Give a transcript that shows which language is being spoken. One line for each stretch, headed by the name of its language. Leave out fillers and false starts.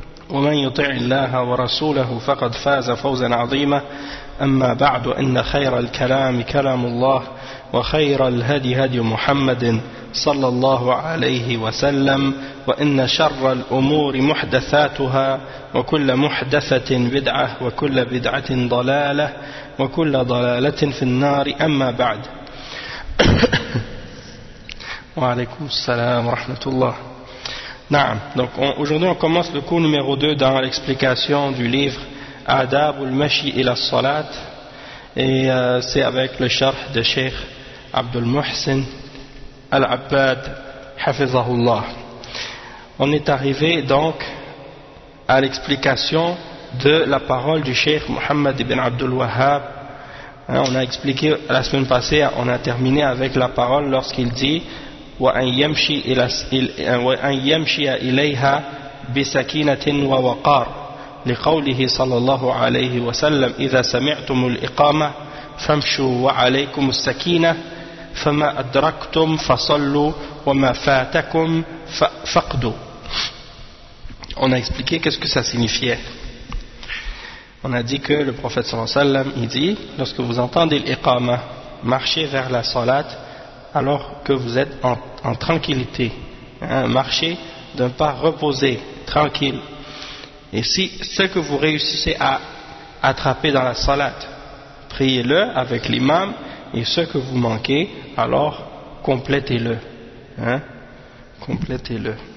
Arabic: ومن يطع الله ورسوله فقد فاز فوزا عظيما أما بعد إن خير الكلام كلام الله وخير الهدي هدي محمد صلى الله عليه وسلم وإن شر الأمور محدثاتها وكل محدثة بدعة وكل بدعة ضلالة وكل ضلالة في النار أما بعد وعليكم السلام ورحمة الله. نعم.
French: Donc aujourd'hui on commence le cours numéro 2 dans l'explication du livre Adab al-Mashi ila al-Salat et c'est avec le sharh de Sheikh Abdul Muhsin Al-Abbad Hafizahullah. On est arrivé donc à l'explication de la parole du Cheikh Mohammed ibn Abdul Wahhab. Hein, on a expliqué la semaine passée, on a terminé avec la parole lorsqu'il dit
Arabic: وَأَنْ يَمْشِيَ إِلَيْهَا بِسَكِينَةٍ وَوَقَارٍ لِقَوْلِهِ صَلَى اللَّهُ عَلَيْهِ وَسَلَّمْ إِذَا سَمِعْتُمُ الْإِقَامَةِ فَامْشُوا وَعَلَيْكُمُ السَّكِينَةِ فَمَا أَدْرَكْتُمْ فَصَلُّوا وَمَا فَاتَكُمْ فَقْدُوا.
French: On a expliqué qu'est-ce que ça signifiait. On a dit que le prophète
Arabic: sallallahu alayhi wa sallam,
French: il dit, lorsque vous entendez l'iqama, marchez vers la salat, alors que vous êtes en tranquillité. Hein, marchez d'un pas reposé, tranquille. Et si ce que vous réussissez à attraper dans la salat, priez-le avec l'imam, et ce que vous manquez, alors complétez-le. Hein? Complétez-le.